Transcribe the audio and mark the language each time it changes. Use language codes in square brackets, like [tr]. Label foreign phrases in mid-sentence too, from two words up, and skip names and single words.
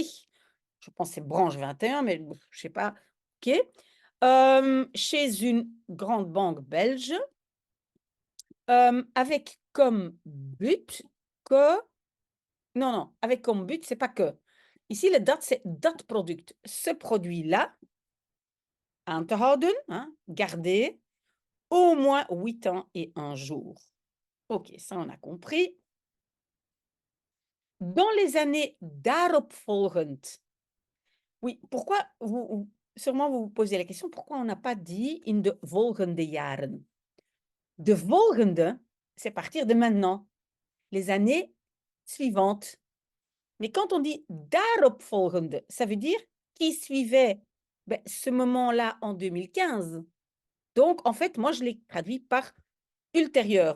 [fr] Je pense que c'est branche 21, mais je ne sais pas. OK. Chez une grande banque belge, avec comme but que... Non, non, avec comme but, c'est pas que. Ici, le dat, c'est [nl] dat product. [fr] Ce produit-là, [nl] aan te houden, [fr] hein, garder, au moins 8 ans et 1 jour. OK, ça, on a compris. Dans les années daaropvolgend. Oui, pourquoi sûrement vous vous posez la question, pourquoi on n'a pas dit [nl] in de volgende jaren? De volgende, [fr] c'est partir de maintenant, les années suivantes. Mais quand on dit daaropvolgende, ça veut dire qui suivait ce moment-là en 2015. Donc, en fait, moi, je l'ai traduit par ultérieur.